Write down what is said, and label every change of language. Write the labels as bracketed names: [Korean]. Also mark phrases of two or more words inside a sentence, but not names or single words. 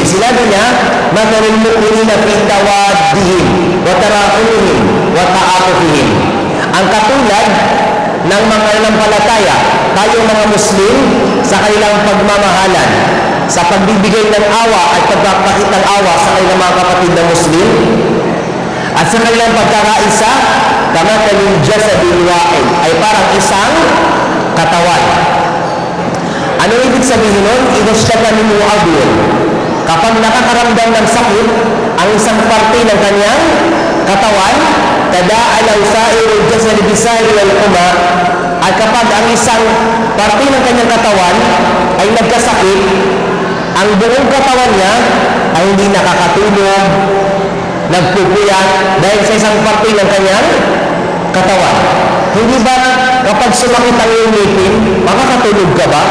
[Filipino] Sinabi niya, [Arabic] "مثل المؤمنين في توادهم وتراحمهم وتعاطفهم." [Filipino] Ang katulad ng mga nanampalataya, tayong mga Muslim, sa kanilang pagmamahalan, sa pagbibigay ng awa at pagpapakita ng awa sa kanilang mga kapatid na Muslim, at sa kanilang pagkakaisa, [Arabic] كمثل الجسد الواحد, [Filipino] ay parang isang katawan. Ano ibig sabihin nun? [Arabic] إذا اشتكى منه عضو. [Filipino] Kapag nakakaramdam ng sakit ang isang parte ng kanyang katawan, [Arabic] تداعى له سائر الجسد بالسهر والحمى, [Filipino] at kapag ang isang parte ng kanyang katawan ay nagkasakit, ang buong katawan niya ay hindi nakakatulog, nagpupuyat dahil sa isang parte ng kanyang katawan. Hindi ba kapag sumakit ang iyong ngipin, makakatulog ka ba?